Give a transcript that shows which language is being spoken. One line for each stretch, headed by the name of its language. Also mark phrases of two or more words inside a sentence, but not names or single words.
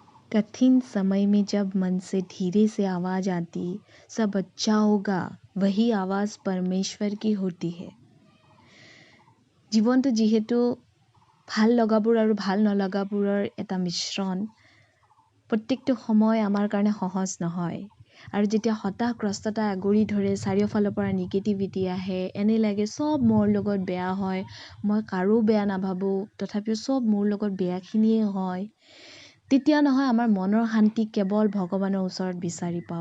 Hindi: कठिन समय में जब मन से धीरे से आवाज आती सब अच्छा होगा वही आवाज परमेश्वर की होती है।
Assamese: জীৱনটো যিহেতু ভাল লগাবোৰ আৰু ভাল নলগাবোৰৰ এটা মিশ্ৰণ, প্ৰত্যেকটো সময় আমাৰ কাৰণে সহজ নহয়। আৰু যেতিয়া হতাশগ্ৰস্ততা আগুৰি ধৰে, চাৰিওফালৰ পৰা নিগেটিভিটি আহে, এনে লাগে সব মোৰ লগত বেয়া হয়, মই কাৰো বেয়া নাভাবোঁ, তথাপিও সব মোৰ লগত বেয়াখিনিয়ে হয়, তেতিয়া নহয় আমাৰ মনৰ শান্তি কেৱল ভগৱানৰ ওচৰত বিচাৰি পাওঁ।